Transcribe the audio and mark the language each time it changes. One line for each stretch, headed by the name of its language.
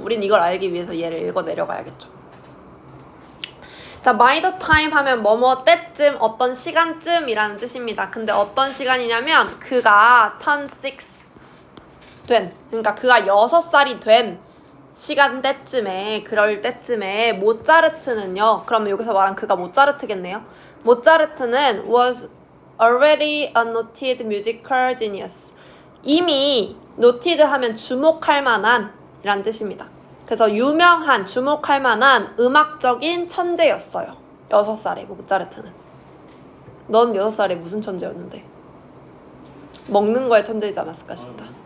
Korean: 우린 이걸 알기 위해서 얘를 읽어 내려가야겠죠. 자,
English: by the time
Korean: 하면 뭐뭐 때쯤, 어떤 시간쯤이라는 뜻입니다. 근데 어떤 시간이냐면 그가
English: turn 6
Korean: 된, 그러니까 그가 6살이 된 시간대쯤에, 그럴 때쯤에 모차르트는요, 그러면 여기서 말한 그가 모차르트겠네요. 모차르트는
English: was already a noted musical genius.
Korean: 이미
English: noted
Korean: 하면 주목할 만한 이란 뜻입니다. 그래서 유명한, 주목할 만한 음악적인 천재였어요. 6살에 모차르트는. 넌 6살에 무슨 천재였는데? 먹는 거에 천재이지 않았을까 싶다.